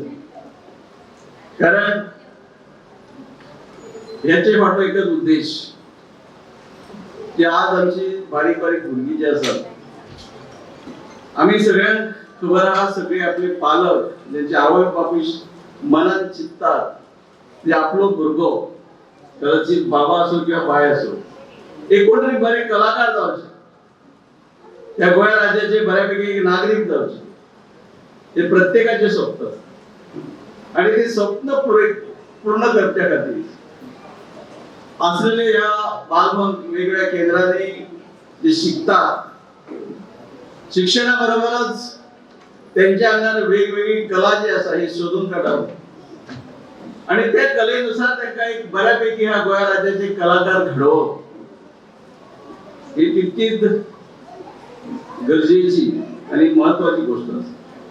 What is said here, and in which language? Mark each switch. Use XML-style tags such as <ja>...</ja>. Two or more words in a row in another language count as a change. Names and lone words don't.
<kok>कारण ह्याचे फाटलो एकच उद्देश की आज आमची बारीक बारीक भुरगीं जी आसात, आम्ही सगळ्यांक खबर आहा, सगळे आपले पालक ज्यांचे आवय बापूय मनान चिंततात ते आपलो भुरगो कदाचित बाबा असो किंवा बाय असो एक कोण तरी बरे कलाकार जावचे, त्या गोंय राज्याचे बऱ्यापैकी एक नागरिक जावचे,</kok> <mr>हे प्रत्येकाचे स्वप्न असतं आणि ते स्वप्न पूर्ण करच्या खातीर असलेले या बालभवन वेगवेगळ्या केंद्रांनी जे शिकतात, शिक्षणाबरोबरच त्यांच्या अंगाने वेगवेगळी कला जी असा ही शोधून काढावं आणि त्या कलेनुसार त्यांना एक बऱ्यापैकी ह्या गोवा राज्याचे कलाकार घडवं ही तितकीच गरजेची आणि महत्वाची गोष्ट असते.</mr>